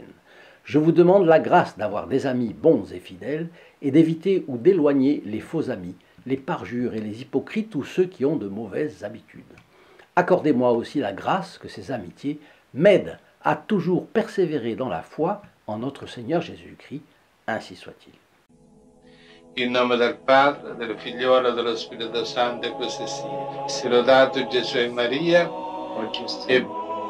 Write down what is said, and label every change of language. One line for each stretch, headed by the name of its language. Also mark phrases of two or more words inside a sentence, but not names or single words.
French: Je vous demande la grâce d'avoir des amis bons et fidèles et d'éviter ou d'éloigner les faux amis, les parjures et les hypocrites ou ceux qui ont de mauvaises habitudes. Accordez-moi aussi la grâce que ces amitiés m'aident à toujours persévérer dans la foi en notre Seigneur Jésus-Christ, ainsi soit-il.
Italian: In nome del Padre, del Figliolo e dello Spirito Santo, e così sia. Sia lodato Gesù e Maria, e